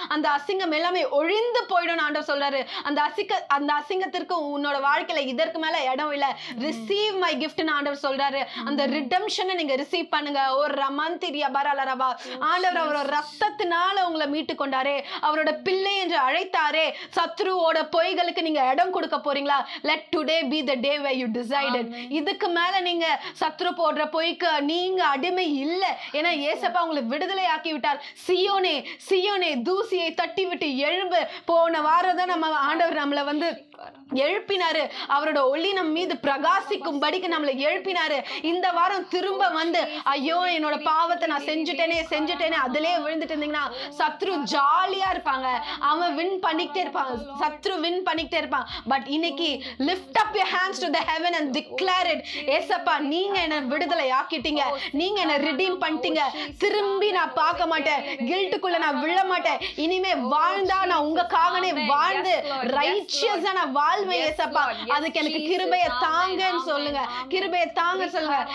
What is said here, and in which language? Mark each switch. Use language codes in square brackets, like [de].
[ta] அந்த அசிங்கம் எல்லாமே ஒழிந்து போயிடும் ஆண்டவர் சொல்றாரு. அந்த அசிங்கத்திற்கு உன்னோட வாழ்க்கையில இதற்கு மேல இடம் இல்ல. ரிசீவ் மை கிஃப்ட்னு ஆண்டவர் சொல்றாரு. அந்த ரிடம்ஷனை நீங்க ரிசீவ் பண்ணுங்க. ஒரு ரமந்திரியா பரலரவா, ஆண்டவர் அவரோட ரத்தத்தினால உங்களை மீட்டு கொண்டாரே, அவரோட பிள்ளை என்று அழைத்தாரே. சத்ருவோட பொய்களுக்கு நீங்க இடம் கொடுக்க போறீங்களா? [en] let today be the day where you decided. [ta] இதுக்கு மேல நீங்க சத்ரு போடுற பொய்க்கு நீங்க அடிமை இல்ல. ஏன்னா ஏசப்பா உங்களை விடுதலை ஆக்கி விட்டார். சியோனே தூசியை தட்டி விட்டு எழும்பு. போன வாரம் தான் நம்ம ஆண்டவர் நம்மளை வந்து எழுப்பினாரு. அவரோட ஒளி நம் மீது பிரகாசிக்கும்படிக்கு நம்மளை எழுப்பினாரு. இந்த வாரம் திரும்ப வந்து ஐயோ என்னோட பாவத்தை நான் செஞ்சுட்டேனே அதிலே விழுந்துட்டு இருந்தீங்கன்னா சத்ரு ஜாலியா இருப்பாங்க. அவன் வின் பண்ணிக்கிட்டே இருப்பாங்க, சத்ரு வின் பண்ணிக்கிட்டே இருப்பான். பட் இன்னைக்கு [en] lift up your hands to the heaven and declare it. [ta] ஏசப்பா நீங்க என்ன விடுதலை ஆக்கிட்டீங்க, நீங்க என்ன ரிடீம் பண்ணிட்டீங்க. திரும்பி நான் பார்க்க மாட்டேன், கில்ட்டுக்குள்ள நான் விழ மாட்டேன். இனிமே வாழ்ந்தா நான் உங்களுக்காகவே வாழ்ந்து ரைச்சியஸா நான் வாழ்வேன் ஏசப்பா. அதுக்கு எனக்கு கிருபையை தாங்கன்னு சொல்லுங்க, கிருபையை தாங்க சொல்லுங்க.